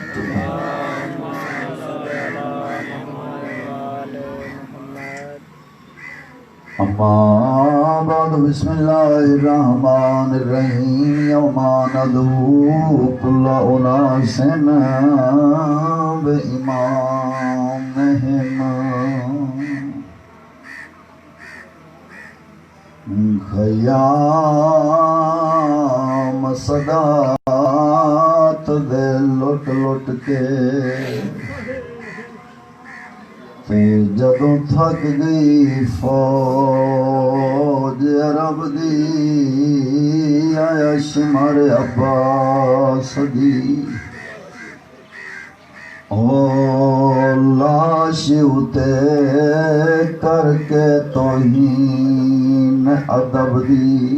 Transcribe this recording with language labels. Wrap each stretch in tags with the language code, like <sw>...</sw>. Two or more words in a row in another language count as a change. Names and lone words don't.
<ar>أما بعد بسم الله الرحمن الرحيم يوم ندعو كل أناس بإمامهم خیام</ar> <pa>صدات دے لٹ لٹ کے پھر جدوں تھک گئی فوج عرب دی آیا شمار عباس دی او لاش اتے کر کے توہین ادب دی</pa>